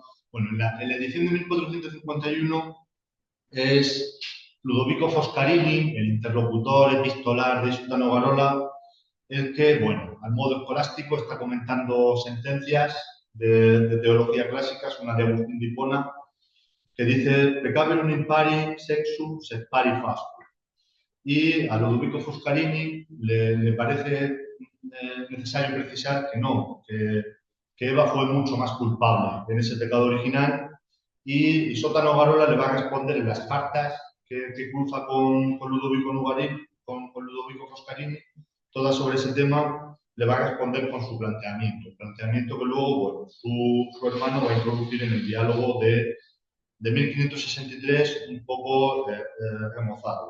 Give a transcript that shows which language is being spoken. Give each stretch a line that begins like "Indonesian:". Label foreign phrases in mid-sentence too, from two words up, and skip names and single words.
Spanish: Bueno, en la edición de 1451 es Ludovico Foscarini, el interlocutor epistolar de Isota Nogarola, el que, bueno, al modo escolástico está comentando sentencias de teología clásica, una de Agustín de Hipona, que dice
Latin: Peccaverum in pari sexum sed pari fastum.
Spanish: Y a Ludovico Foscarini le parece necesario precisar que no, que Eva fue mucho más culpable en ese pecado original y Isota Nogarola le va a responder en las cartas que cruza con Ludovico Foscarini, todas sobre ese tema, le va a responder con su planteamiento que luego, bueno, su hermano va a introducir en el diálogo de 1563, un poco remozado.